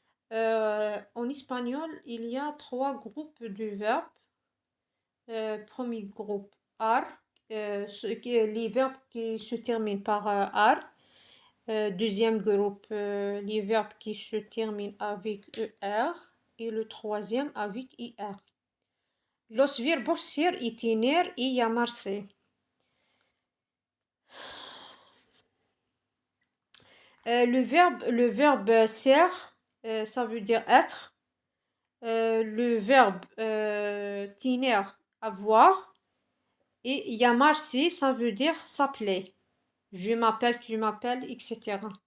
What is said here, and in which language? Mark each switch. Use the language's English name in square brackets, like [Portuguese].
[French] En espagnol, il y a trois groupes de verbes. Premier groupe, ar, les verbes qui se terminent par ar. Deuxième groupe, les verbes qui se terminent avec er. Et le troisième avec ir. [Spanish] Los verbos ser y tener y llamarse. [French] Le verbe ser, ça veut dire être. Le verbe tener, avoir. Et llamarse, ça veut dire s'appeler. Je m'appelle, tu m'appelles, etc.